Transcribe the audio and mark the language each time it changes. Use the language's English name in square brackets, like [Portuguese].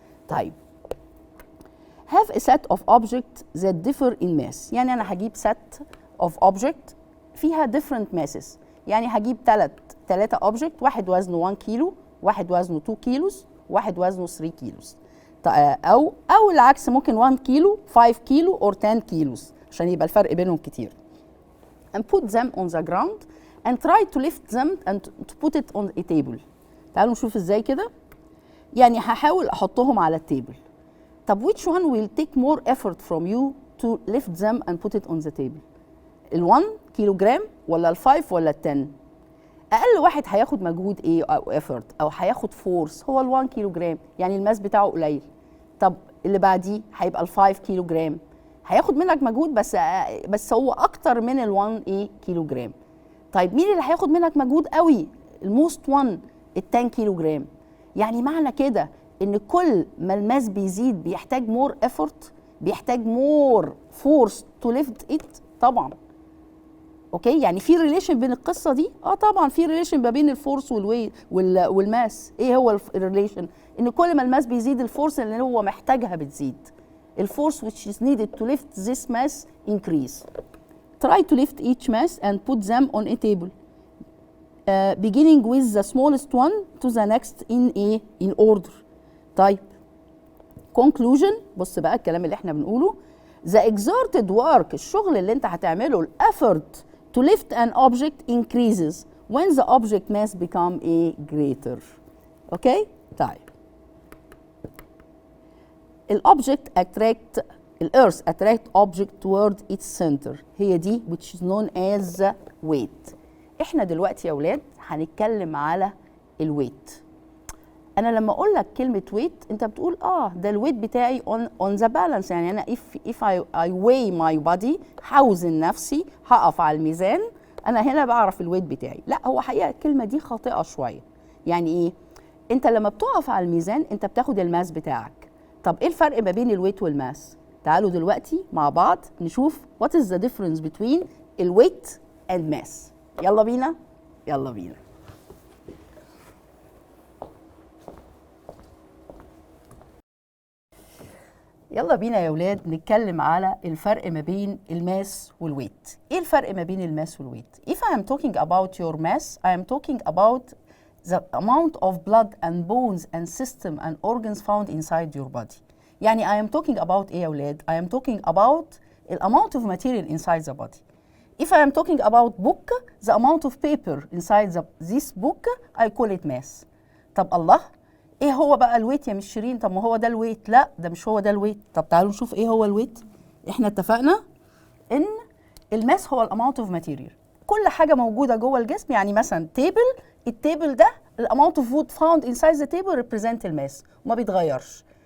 [Arabic] طيب [English] have a set of objects that differ in mass، [Arabic] يعني انا هجيب set of object فيها different masses، يعني هجيب ثلاثة object، واحد وزنه 1 كيلو، واحد وزنه 2 كيلوز، واحد وزنه 3 كيلوز، او العكس، ممكن 1 كيلو 5 كيلو or 10 كيلوز عشان يبقى الفرق بينهم كتير. [English] and put them on the ground and try to lift them and to put it on a table. [Arabic] تعالوا نشوف ازاي كده. يعني هحاول احطهم على التيبل. طب [English] which one will take more effort from you to lift them and put it on the table؟ [Arabic] ال1 كيلو جرام ولا ال5 ولا ال10؟ اقل واحد هياخد مجهود ايه او effort او هياخد فورس هو ال1 كيلو جرام، يعني الماس بتاعه قليل. طب اللي بعديه هيبقى ال5 كيلو جرام، هياخد منك مجهود بس هو اكتر من ال1 ايه كيلو جرام. طيب مين اللي هياخد منك مجهود قوي؟ الموست 1 ال10 كيلو جرام. يعني معنى كده ان كل ما الماس بيزيد بيحتاج مور effort، بيحتاج مور فورس [English] to lift it [Arabic] طبعا. اوكي، يعني في ريليشن بين القصه دي؟ طبعا في ريليشن ما بين الفورس والماس. ايه هو الريليشن؟ ان كل ما الماس بيزيد الفورس اللي هو محتاجها بتزيد. [English] الفورس which is needed to lift this mass increase. Try to lift each mass and put them on a table, beginning with the smallest one to the next in order. [Arabic] طيب conclusion، بص بقى الكلام اللي احنا بنقوله. [English] The exerted work، [Arabic] الشغل اللي انت هتعمله، [English] ال effort to lift an object increases when the object mass become greater. Okay? طيب الobject attract، الearth attract object toward its center، هي دي which is known as weight. [Arabic] احنا دلوقتي يا اولاد هنتكلم على الويت. انا لما اقول لك كلمه ويت انت بتقول ده الويت بتاعي on the balance، يعني انا [English] if I weigh my body، [Arabic] هوزن نفسي، هقف على الميزان، انا هنا بعرف الويت بتاعي. لا، هو حقيقه الكلمه دي خاطئه شويه. يعني ايه؟ انت لما بتقف على الميزان انت بتاخد الماس بتاعك. طب ايه الفرق ما بين الويت والماس؟ تعالوا دلوقتي مع بعض نشوف [English] what is the difference between [Arabic] الويت and mass. يلا بينا، يلا بينا. يلا بينا يا ولاد نتكلم على الفرق ما بين الماس والويت. ايه الفرق ما بين الماس والويت؟ [English] If I am talking about your mass, I am talking about the amount of blood and bones and system and organs found inside your body. [Arabic] يعني [English] I am talking about ايه يا ولاد؟ I am talking about the amount of material inside the body. If I am talking about book, the amount of paper inside this book, I call it mass. [Arabic] طب الله، ايه هو بقى الويت يا مس شيرين؟ طب ما هو ده الويت. لا، ده مش هو ده الويت. طب تعالوا نشوف ايه هو الويت. احنا اتفقنا ان الماس هو [English] الاماونت of material, [Arabic] كل حاجه موجوده جوه الجسم. يعني مثلا تيبل، التيبل ده [English] الاماونت of food found inside the table represent [Arabic] الماس وما بيتغيرش.